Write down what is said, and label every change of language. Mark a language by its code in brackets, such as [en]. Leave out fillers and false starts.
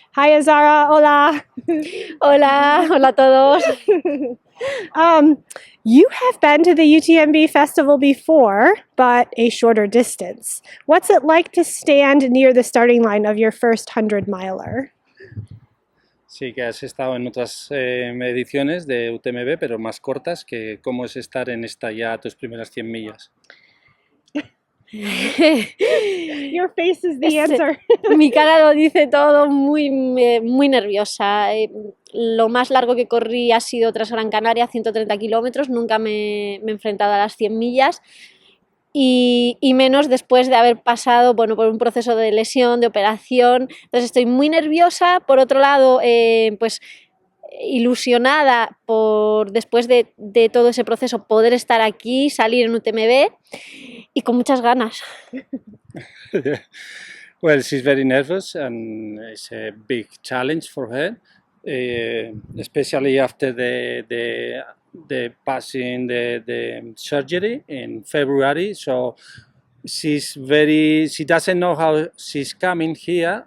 [en] Hi, Azara. Hola. [es] Hola, hola a todos. [en] You have been to the UTMB festival before, but a shorter distance. What's it like to stand near the starting line of your first 100-miler? [es] Sí, que has estado en otras ediciones de UTMB, pero más cortas, que cómo es estar en esta ya tus primeras 100 millas. [en] Your face is the answer. [es] Mi cara lo dice todo, muy nerviosa. Lo más largo que corrí ha sido tras Gran Canaria, 130 kilómetros, nunca me he enfrentado a las 100 millas. Y menos después de haber pasado por un proceso de lesión, de operación. Entonces estoy muy nerviosa. Por otro lado, pues ilusionada por después de todo ese proceso poder estar aquí, salir en UTMB y con muchas ganas. [en] Well, she's very nervous and it's a big challenge for her, especially after the passing the surgery in February. So she doesn't know how she's coming here.